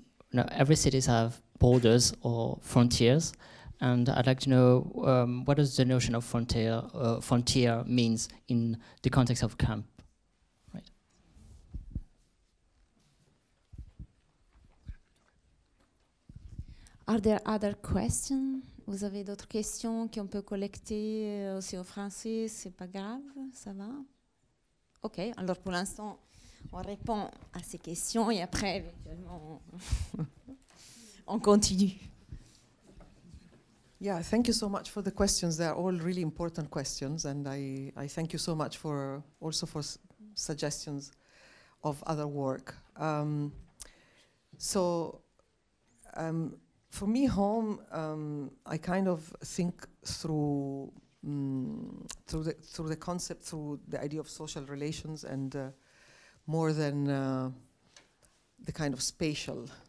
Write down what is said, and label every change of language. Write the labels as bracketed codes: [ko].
[en] No, every cities have borders or frontiers, and I'd like to know what does the notion of frontier means in the context of camp, right? Are there other questions? [fr] Vous avez d'autres questions qu'on peut collecter aussi en français? C'est pas grave, ça va? Ok, alors pour l'instant, on répond à ces questions et après, éventuellement, on continue. [en] Yeah, thank you so much for the questions. They are all really important questions, and I thank you so much for also for suggestions of other work. So for me, home, I kind of think through the concept, through the idea of social relations, and more than the kind of spatial.